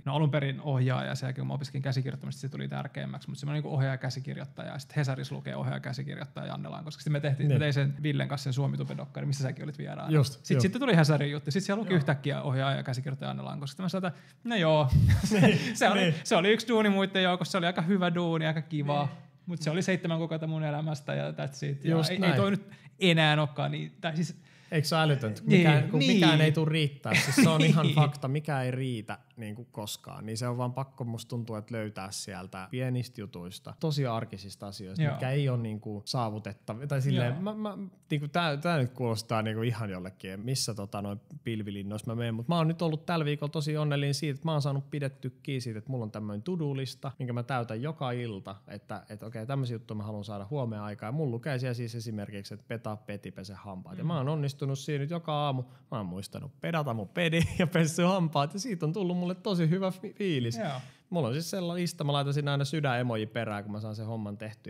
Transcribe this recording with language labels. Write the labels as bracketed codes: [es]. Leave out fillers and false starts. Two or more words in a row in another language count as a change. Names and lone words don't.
[fi] No alun perin ohjaaja, sen jälkeen kun mä opiskelin käsikirjoittamista, se tuli tärkeämmäksi, mutta semmoinen niin ohjaaja-käsikirjoittaja, ja sitten Hesarissa lukee ohjaaja-käsikirjoittaja Jannelaan, koska sitten mä tein sen Villen kanssa sen Suomi-tubedokkari, missä säkin olit vieraana. Sitten tuli Hesarin juttu, sitten siellä luki yhtäkkiä ohjaaja-käsikirjoittaja Jannelaan, koska sitten mä sanoin, että no joo, se oli yksi duuni muiden joukossa, se oli aika hyvä duuni, aika kiva. Mutta se oli 7 kuukautta mun elämästä ja [en] that's it. [fi] Ja ei toi nyt enää olekaan niin. Tai siis, eikö se ole älytöntä? Mikään ei tule riittää. Siis se on ihan fakta. Mikä ei riitä niin kuin koskaan. Niin se on vaan pakko musta tuntuu, että löytää sieltä pienistä jutuista, tosi arkisista asioista, mitkä ei ole niin kuin saavutettavia. Tai silleen, niin tää nyt kuulostaa niin kuin ihan jollekin, missä noin pilvilinnoissa mä menen. Mutta mä oon nyt ollut tällä viikolla tosi onnellinen siitä, että mä oon saanut pidettyä kiinni siitä, että mulla on tämmöinen to-do-lista, minkä mä täytän joka ilta, että okei, tämmöisiä juttuja mä haluan saada huomioon aikaa. Mulla lukee siellä siis esimerkiksi, että petaa peti, pese hampaat. Ja mä oon onnistunut siinä nyt joka aamu. Mä oon muistanut pedata mun pedi ja pessy hampaat ja siitä on tullut mulle tosi hyvä fiilis. Joo. Mulla on siis sellainen lista, mä laitan siinä aina sydän-emoji perään, kun mä saan sen homman tehtyä.